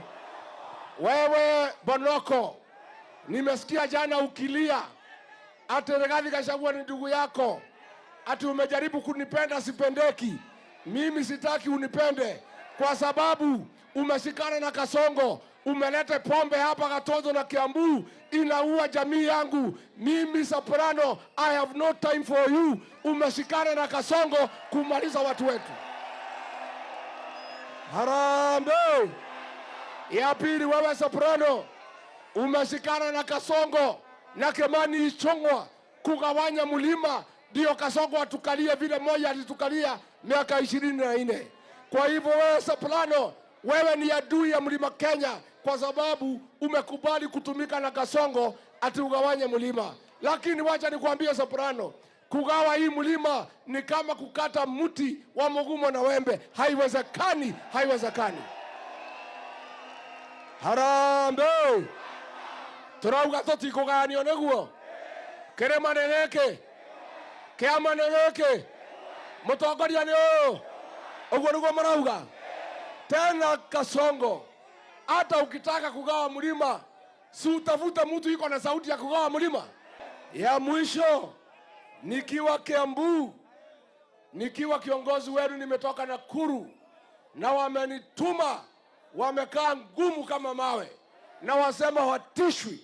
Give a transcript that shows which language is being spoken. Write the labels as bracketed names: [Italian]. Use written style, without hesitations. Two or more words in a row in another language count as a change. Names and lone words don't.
[Swahili] Wewe Bonoko, nimesikia jana ukilia ati Rigathi Gachagua ni ndugu yako, ati umejaribu kunipenda sipendeki. Mimi sitaki unipende kwa sababu umeshikana na Kasongo, umelete pombe hapa Gatundu na Kiambu, inaua jamii yangu. Mimi Soprano, [English] I have no time for you. [Swahili] Umeshikana na Kasongo kumaliza watu wetu. Harambee! Ya pili, wewe Soprano, umeshikana na Kasongo na Kimani Ichung'wah kugawanya mlima, ndio Kasongo atukalie vile moja alitukalia miaka 24. Kwa hivyo wewe Soprano, wewe ni adui ya mlima Kenya kwa sababu umekubali kutumika na Kasongo ati ugawanye mlima. Lakini wacha nikwambie Soprano, kugawa hii mlima ni kama kukata mti wa mugumo na wembe. Haiwezekani, haiwezekani. Harambee! [Kikuyu] Turauga tutikuganio niguo. Kirima nigiki. Kiama nigiki. Mutongoria ni uyu. Uguo niguo marauga. [Swahili] Tena Kasongo, hata ukitaka kugawa mlima, si utafuta mtu yuko na sauti ya kugawa mlima. Ya mwisho, nikiwa Kiambu, nikiwa kiongozi wenu, nimetoka Nakuru na wamenituma, wamekaa ngumu kama mawe na wasema watishwi.